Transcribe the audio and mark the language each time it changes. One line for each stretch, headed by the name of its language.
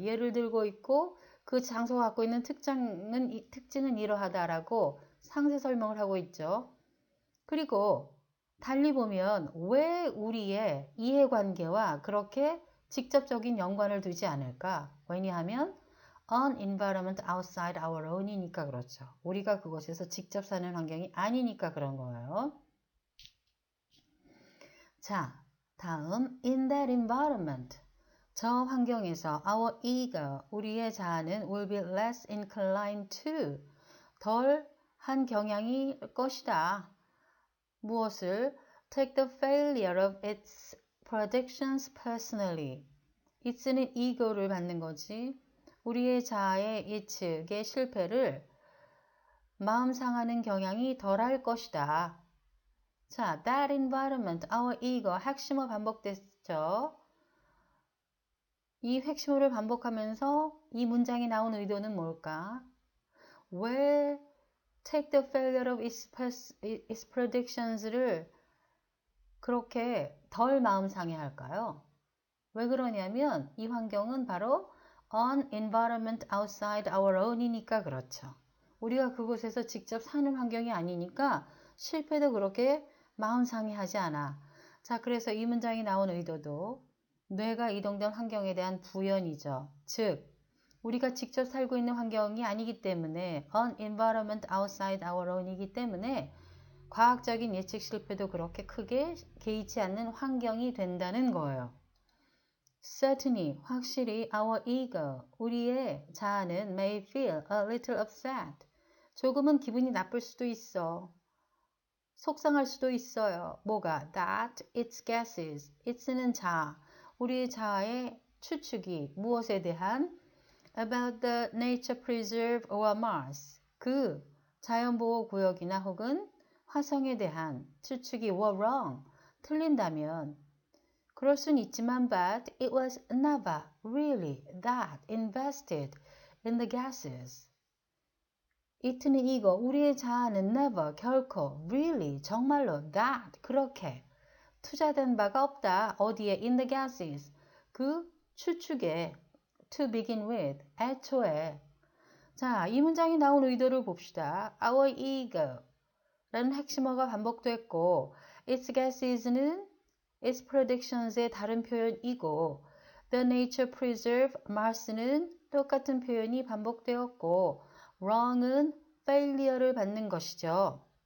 Korean: 예를 들고 있고 그 장소가 갖고 있는 특징은 이러하다라고 상세 설명을 하고 있죠. 그리고 달리 보면 왜 우리의 이해관계와 그렇게 직접적인 연관을 두지 않을까? 왜냐하면
English: an environment outside our own
Korean: 이니까 그렇죠. 우리가 그곳에서 직접 사는 환경이 아니니까 그런 거예요. 자, 다음
English: in that environment
Korean: 저 환경에서
English: our ego
Korean: 우리의 자아는
English: will be less inclined to
Korean: 덜한 경향이 것이다. 무엇을?
English: Take the failure of its predictions personally.
Korean: its는 ego를 받는 거지. 우리의 자아의 it의 실패를 마음 상하는 경향이 덜할 것이다. 자,
English: that environment, our ego,
Korean: 핵심어 반복됐죠. 이 핵심어를 반복하면서 이 문장이 나온 의도는 뭘까? 왜
English: take the failure of its predictions
Korean: 를 그렇게 덜 마음 상해 할까요? 왜 그러냐면 이 환경은 바로
English: an environment outside our own
Korean: 이니까 그렇죠. 우리가 그곳에서 직접 사는 환경이 아니니까 실패도 그렇게 마음 상해하지 않아. 자, 그래서 이 문장이 나온 의도도 뇌가 이동된 환경에 대한 부연이죠. 즉, 우리가 직접 살고 있는 환경이 아니기 때문에
English: an environment outside our own
Korean: 이기 때문에 과학적인 예측 실패도 그렇게 크게 개의치 않는 환경이 된다는 거예요.
English: Certainly,
Korean: 확실히
English: our ego,
Korean: 우리의 자아는
English: may feel a little upset.
Korean: 조금은 기분이 나쁠 수도 있어. 속상할 수도 있어요. 뭐가?
English: That its guesses,
Korean: its는 자아, 우리의 자아의 추측이 무엇에 대한?
English: About the nature preserve or Mars,
Korean: 그 자연보호구역이나 혹은 화성에 대한 추측이
English: were wrong,
Korean: 틀린다면 그럴 순 있지만
English: but it was never really that invested in the gases.
Korean: it는 이거, 우리의 자아는 never, 결코, really, 정말로 that, 그렇게 투자된 바가 없다. 어디에?
English: in the gases,
Korean: 그 추측에
English: to begin with,
Korean: 애초에. 자, 이 문장이 나온 의도를 봅시다. Our ego 라는 핵심어가 반복됐고 its guesses는 its predictions의 다른 표현이고 the nature preserve Mars는 똑같은 표현이 반복되었고 wrong은 failure를 받는 것이죠.